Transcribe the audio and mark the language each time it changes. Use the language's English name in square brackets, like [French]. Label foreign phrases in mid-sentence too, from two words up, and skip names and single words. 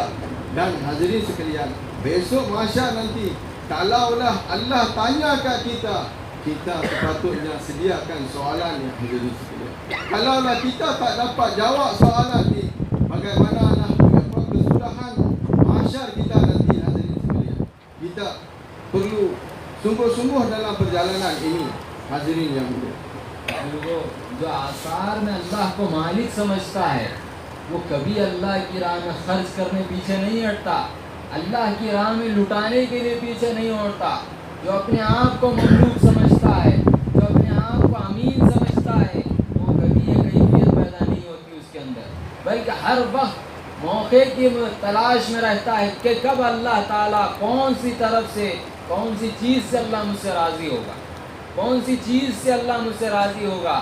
[Malay] Dan hadirin sekalian, besok mahsyar nanti, kalaulah Allah tanya kat kita sepatutnya sediakan soalan yang hadirin sekalian. Kalaulah kita tak dapat jawab soalan ni, bagaimanalah kesudahan mahsyar kita nanti, hadirin sekalian. Kita perlu sungguh-sungguh dalam perjalanan ini, hadirin yang mulia. [Hindi] जो आसार में अल्लाह को मालिक समझता है, वो कभी अल्लाह की राह में खर्च करने पीछे नहीं हटता, अल्लाह की राह में लुटाने के लिए पीछे नहीं हटता। जो अपने आप को ममलूक समझता है, जो अपने आप को अमीन समझता है, वो कभी ये कैफियत पैदा नहीं होती उसके अंदर, बल्कि हर वक्त मौके की तलाश में रहता है कि कब अल्लाह ताला कौन सी तरफ से, कौन सी चीज़ से अल्लाह मुझसे राज़ी होगा, कौन सी चीज़ से अल्लाह मुझसे राज़ी होगा।